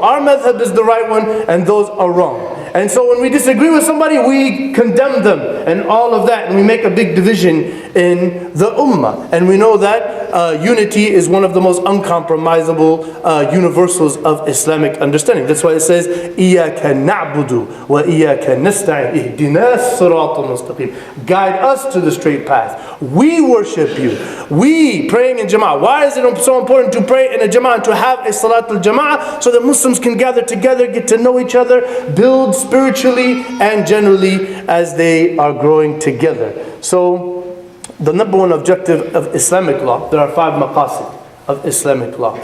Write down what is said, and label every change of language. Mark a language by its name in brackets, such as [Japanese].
[English] Our madhab is the right one, and those are wrong. And so when we disagree with somebody, we condemn them and all of that, and we make a big division in the ummah. And we know that unity is one of the most uncompromisable universals of Islamic understanding. That's why it says, [Arabic] إِيَّاكَ نَعْبُدُ وَإِيَّاكَ نَسْتَعِينُ اهْدِنَا الصِّرَاطَ الْمُسْتَقِيمِ. [English] Guide us to the straight path. We worship you. We praying in Jama'ah. Why is it so important to pray in a Jama'ah and to have a Salat al-Jama'ah? So that Muslims can gather together, get to know each other, build spiritually and generally as they are growing together. So the number one objective of Islamic law, there are 5 maqasid of Islamic law.